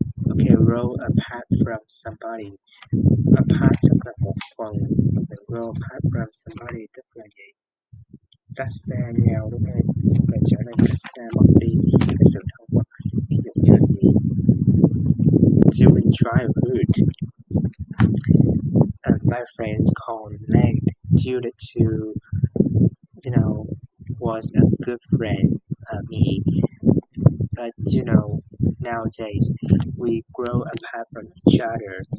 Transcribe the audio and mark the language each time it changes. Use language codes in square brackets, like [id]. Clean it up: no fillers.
[en] Okay, roll apart from somebody. [vi] Apart tức là một phần, [en] roll apart from somebody [vi] tức là gì? Cách xa nhau đúng không? Là trở nên cách xa mất đi cái sự thân mật. Ví dụ như là gì? [en] During childhood, my friends called Lang due to was a good friend me, but nowadays we grow apart from each other.